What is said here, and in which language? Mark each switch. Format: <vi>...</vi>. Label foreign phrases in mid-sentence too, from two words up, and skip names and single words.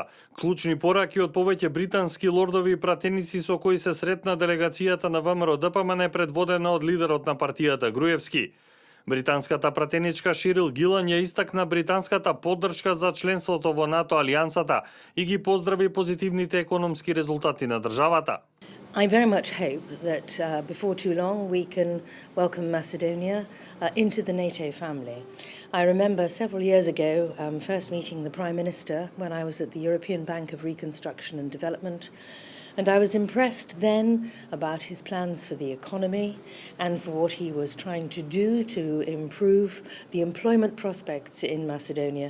<mk>Клучни пораки од повеќе британски лордови и пратеници со кои се сретна делегацијата на ВМРО-ДПМН предводена од лидерот на партијата Груевски. Британската пратеничка Ширил Гилан ја истакна британската поддршка за членството во НАТО алијансата и ги поздрави позитивните економски резултати на државата.</mk> <en>I very much hope that before too long we can welcome Macedonia into the NATO family. I remember several years ago first meeting the Prime Minister when I was at the European Bank of Reconstruction and Development, and I was impressed then about his plans for the economy and for what he was trying to do to improve the employment prospects in Macedonia.</en>